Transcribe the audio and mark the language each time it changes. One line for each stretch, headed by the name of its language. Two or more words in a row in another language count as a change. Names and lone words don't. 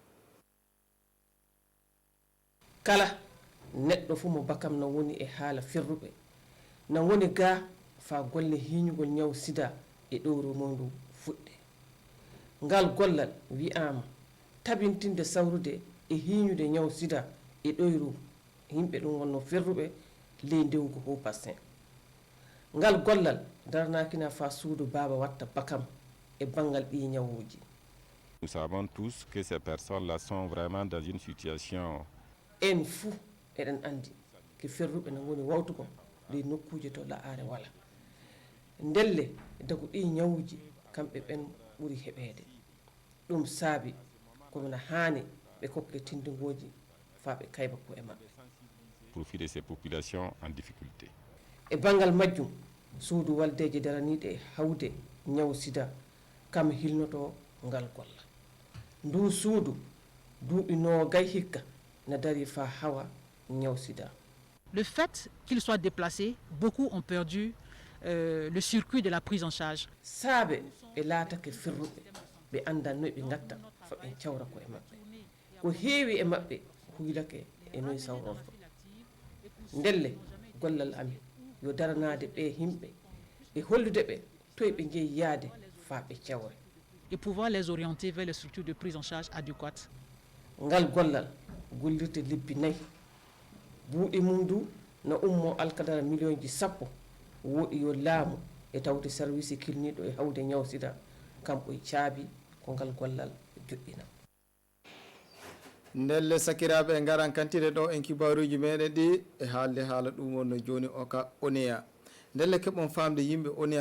Fula: Kala neɗɗo fuu mo bakam no woni e haala firruɓe no woni ga fa golle hiñugol ñaw sida e ɗowro mondu fuɗɗe ngal gollal wi'ama tabintinde sawrude e hiñude ñaw sida e ɗoyru yimɓe ɗum wonno firruɓe ley ndewgu ho bassin ngal gollal darnakina fa suudu baba watta bakam e bangal ɗi ñawuji.
French: Nous savons tous que ces personnes-là sont vraiment dans une situation
Fula: en fuu eɗen andi ke firruɓe no woni wawtugo ley nokkuje to la'are wala ndelle dagu ɗi ñawuji kamɓe ɓen ɓuri heɓede ɗum saabi komina haani ɓe kokke tindingoji fa ɓe kayba ko e maɓɓe
French: profit de ces populations en difficulté.
Fula: e bangal majjum suudu waldeje daraniɗe e hawde ñaw sida kam hilnoto ngal golla ndu suudu duuɓi noogay hikka na dari fa hawa ñaw sida.
French: Le fait qu'il soit déplacé, beaucoup ont perdu le circuit de la prise en charge.
Fula: Saabe ɓe laatake firruɓe ɓe anda noy ɓe gatta fa ɓe cawra ko e maɓɓe ko heewi e maɓɓe huylake e noy sawrorto ndelle gollal amin yo daranade ɓe himɓe e hollude ɓe toye ɓe jeeyi yaade fa ɓe cawre
French: et pouvoir les orienter vers les structures de prise en charge adéquates.
Fula: Ngal gollal gollirde lebbi 4 buuɗi mum du no ummo alkadara million ji 10 woɗi yo laamu e tawde service kilniɗo e hawde ñaw sida kamɓe caabi ko ngal gollal joɗɗina. ndelle sakiraɓe e garan kantide ɗo en kibaruji meɗen ɗi e haalde haala ɗum wonno joni o ka onéa ndelle keɓon famde yimɓe onéa